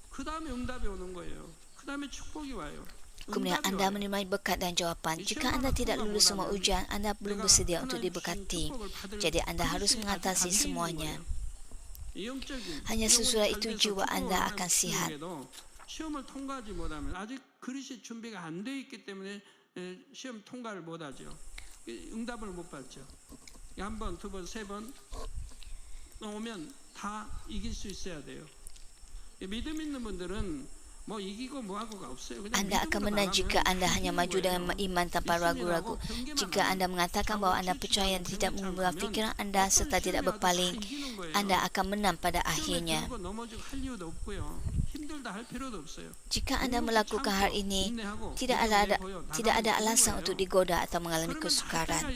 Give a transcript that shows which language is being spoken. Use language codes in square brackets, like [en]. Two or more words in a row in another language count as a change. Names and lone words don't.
[ms] Kemudian anda menerima berkat dan jawapan. Jika anda tidak lulus semua ujian, anda belum bersedia untuk diberkati. Jadi anda harus mengatasi semuanya. Hanya sesudah itu jiwa anda akan sihat. [ko] 시험을 통과하지 못하면 아직 그릇이 준비가 안 돼 있기 때문에 시험 통과를 못하죠. 응답을 못 받죠. 한 번, 두 번, 세 번 오면 다 이길 수 있어야 돼요. 믿음 있는 분들은 [ms] Anda akan menang jika anda hanya maju dengan iman tanpa ragu-ragu. Jika anda mengatakan bahawa anda percaya dan tidak mengubah fikiran anda serta tidak berpaling, anda akan menang pada akhirnya. Jika anda melakukan hal ini, tidak ada alasan untuk digoda atau mengalami kesukaran.